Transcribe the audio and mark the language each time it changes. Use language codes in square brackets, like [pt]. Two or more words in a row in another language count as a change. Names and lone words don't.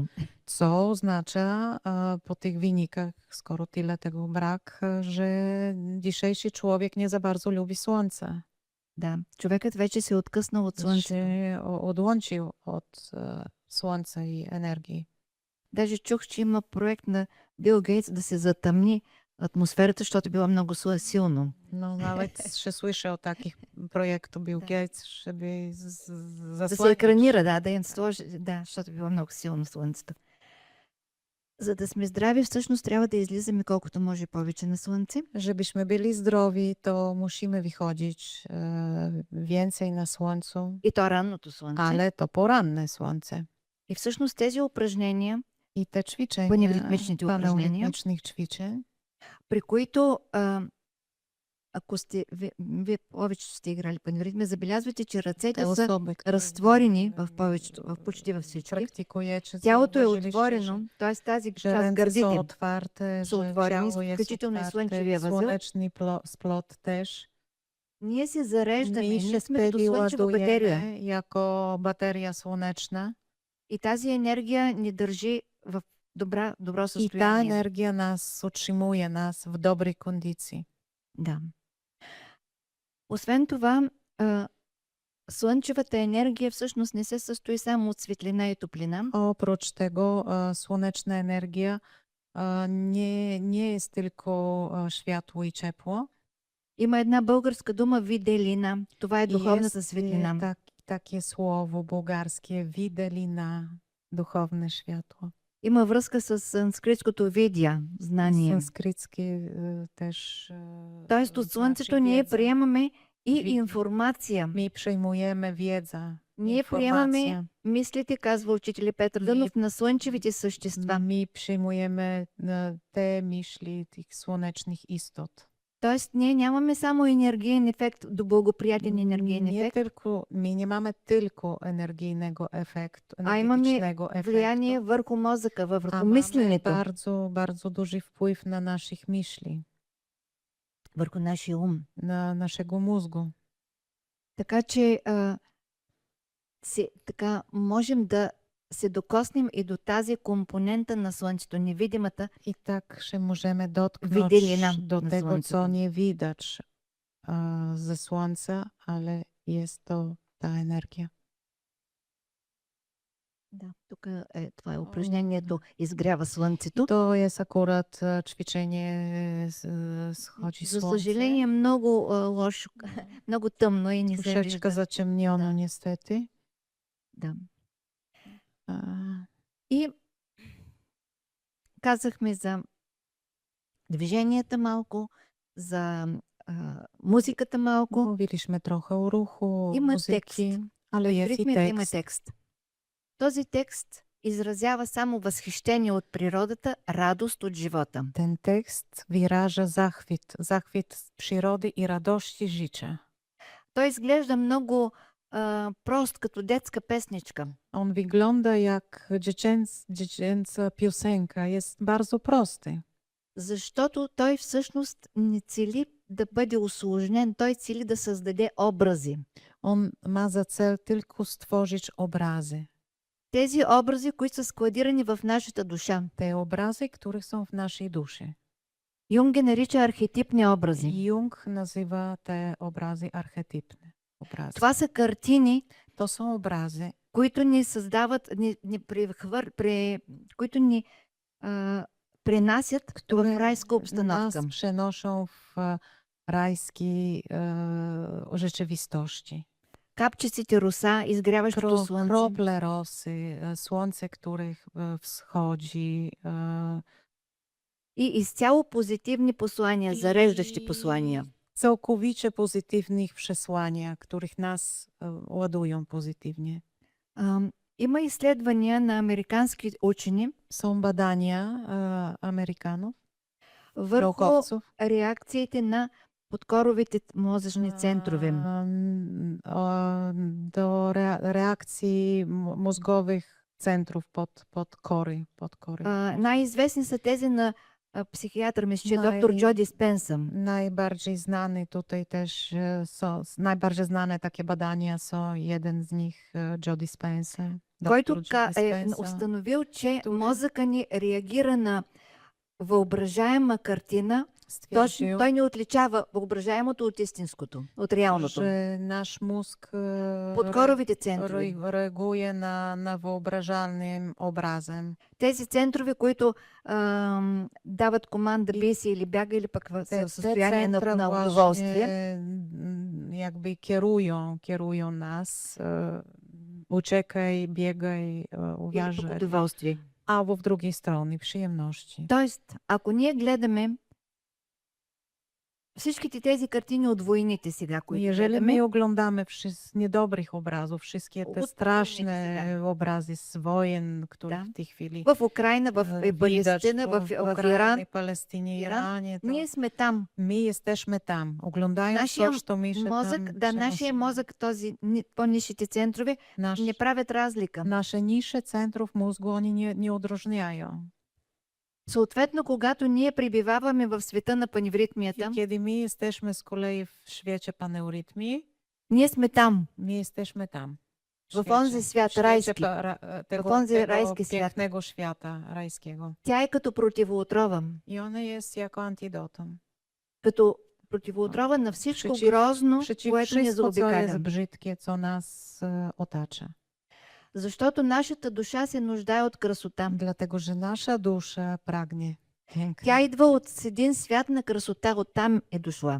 [pl] Co oznacza po tych wynikach, skoro tyle tego brak, że dzisiejszy człowiek nie za bardzo lubi słońce. [bg] Да, човекът вече се е откъснал от слънцето. [pl] Się odłączył od słońca i energii. [bg] Даже чух, че има проект на Бил Гейтс да се затъмни атмосферата, защото било много силно. [pl] No nawet się słyszy o takich projektu Bill Gates, żeby [bg] Да се [pl] zasłaniać, [bg] екранира, да им сложи, защото било много силно слънцето. За да сме здрави, всъщност трябва да излизаме колкото може повече на слънце. [pl] żebyśmy byli zdrowi, to musimy wychodzić więcej na słońcu, [bg] И то ранното слънце. [pl] ale to poranne słońce. [bg] И всъщност тези упражнения, [pl] I te ćwiczenia, [bg] Паневритмичните упражнения, [pl] panorytmicznych ćwiczeń, [bg] при които ако вие повечето сте играли паневритми, забелязвате, че ръцете [pl] te [bg] са [pl] osoby, które [bg] разтворени в почти във всички. [pl] praktykujecie, [bg] Тялото е [pl] zauważyliście, [bg] отворено, т.е. тази [pl] że [bg] част, [pl] ręce są [bg] гърдите [pl] otwarte, [bg] са [pl] że [bg] отворени, [pl] ciało jest [bg] включително и [pl] otwarte, [bg] слънчевия възел. [pl] słoneczny splot też. [bg] Ние се зареждаме, [pl] My się [bg] ние сме като [pl] wtedy [bg] слънчева батерия. [pl] ładujemy jako bateria słoneczna [bg] И тази енергия ни държи в добро [pl] i ta [bg] състояние. [pl] energia nas utrzymuje, nas w dobrej kondycji. [bg] Да. Освен това, слънчевата енергия всъщност не се състои само от светлина и топлина. [pl] Oprócz tego słoneczna energia nie jest tylko światło i ciepło. [bg] Има една българска дума виделина. Това е духовната светлина. [pl] Takie słowo bułgarskie widelina, duchowne światło. [bg] Има връзка с санскритското видя, знание. [pl] Sanskryckie też. [bg] Тоест от слънцето ние приемаме и информация. [pl] My przyjmujemy wiedzę, [bg] Ние приемаме мислите, казва учителя Петър Дънов, на слънчевите същества. [pl] My przyjmujemy te myśli tych słonecznych istot. [bg] Тоест ние нямаме само енергиен ефект, до благоприятен енергиен [pl] Nie [bg] ефект, [pl] tylko, my nie mamy tylko energijnego efektu, [bg] а имаме [pl] energetycznego [bg] влияние [pl] efektu, [bg] върху мозъка, [pl] a [bg] върху [pl] mamy [bg] мисленето, [pl] bardzo, bardzo duży wpływ na naszych myśli, [bg] върху нашия ум. [pl] na naszego mózgu. [bg] Така че така можем да се докоснем и до тази компонента на Слънцето, невидимата. [pl] I tak się możemy dotknąć Widelina do na tego, słońcu. co nie widać ze słońca, ale jest to ta energia. [bg] Да, тук това е упражнението изгрява Слънцето. [pl] To jest akurat ćwiczenie schodzi [bg] За [pl] słońce. [bg] съжаление много лошо, много тъмно и не се [pl] Troszeczkę [bg] вижда. [pl] zaciemniono [bg] Da. [pl] niestety. [bg] Да. [pl] A, [bg] И казахме за движенията малко, за музиката малко. [pl] Mówiliśmy trochę o ruchu, [bg] Има [pl] muzyki, [bg] текст. [pl] ale [bg] В [pl] jest i [bg] ритмите има [pl] tekst. [bg] текст. Този текст изразява само възхищение от природата, радост от живота. [pl] Ten tekst wyraża zachwyt z przyrody i radości życia. [bg] Той изглежда много прост, като детска песничка. [pl] On wygląda jak dziecięca piosenka, jest bardzo prosty. [bg] Защото той всъщност не цели да бъде усложнен, той цели да създаде образи. [pl] On ma za cel tylko stworzyć obrazy. [bg] Тези образи, които са складирани в нашата душа. [pl] Te obrazy, które są w naszej duszy. [bg] Юнг ги нарича архетипни образи. [pl] Jung nazywa te obrazy archetypne. Obrazy. [bg] Това са картини, [pl] To są obrazy, [bg] които ни създават, които ни пренасят в райска обстановка. [pl] nas przenoszą w rajskiej rzeczywistości. [bg] Капчиците роса, изгряващото слънце. [pl] Krople rosy, słońce, których wschodzi. [bg] И изцяло позитивни послания, зареждащи послания. [pl] Całkowicie pozytywnych przesłania, których nas ładują pozytywnie. [bg] Има изследвания на американски учени [pl] Są badania Amerykanów, [bg] върху [pl] naukowców, [bg] реакциите на подкоровите мозъчни центрове. [pl] do reakcji mózgowych centrów pod kory. [bg] Най-известни са тези на psychiatr, mисля, че доктор Джо Диспенса. [pl] Najbardziej znany tutaj też najbardziej znane takie badania są, jeden z nich Joe Dispenza, [bg] Който доктор Джо е Диспенса. установил, че [pl] Który- [bg] мозъка ни реагира на въображаема картина. Точно [pl] Stwierdził, [bg] той не отличава въображаемото от истинското, от реалното. [pl] że nasz mózg [bg] Podkorowych центрове. [pl] reaguje na wyobrażalnym obrazem. [bg] Тези центрове, които дават команда бий се или бяга, или пък в [pl] Te [bg] състояние [pl] centra [bg] на [pl] właśnie, [bg] удоволствие. [pl] jakby kierują nas. Uciekaj, biegaj, [bg] Или пък [pl] uważaj. [bg] удоволствие. [pl] Albo w drugiej stronie, przyjemności. [bg] Тоест, ако ние гледаме всичките тези картини от войните сега, които [pl] Jeżeli [bg] гледаме, [pl] my oglądamy niedobrych obrazów, wszystkie te Od straszne wojny, obrazy z wojen, które [bg] Да. [pl] w tej chwili [bg] в Украина, в [pl] widać [bg] Палестина, в Иран, [pl] Ukrainie, Palestynie, Iranie, to [bg] ние сме там. [pl] my jesteśmy tam. Oglądając [bg] Нашия [pl] coś, to my się [bg] мозък, [pl] tam [bg] да, нашия [pl] przenosimy. [bg] мозък, този по-низшите центрове, [pl] Nasz, [bg] не правят разлика. [pl] nasze niższe centrów mózgu, oni nie odróżniają. [bg] Съответно, когато ние пребиваваме в света на паневритмията, [pl] I kiedy my jesteśmy z kolei w świecie paneurytmii, [bg] ние сме там. [pl] my jesteśmy tam. W onzy świat świecie rajski. Tego, W onzy tego rajski świat. pięknego świata rajskiego. [bg] Тя е като противоотрова. [pl] I one jest jako antidotum. [bg] Като противоотрова на всичко [pl] Przeciw- [bg] грозно, [pl] Przeciw [bg] което ни [pl] wszystko, co jest [bg] заобикаля. [pl] brzydkie, co nas otacza. [bg] Защото нашата душа се нуждае от красота. [pl] Dlatego, że nasza dusza pragnie piękna. [bg] Тя идва от един свят на красота, оттам е дошла.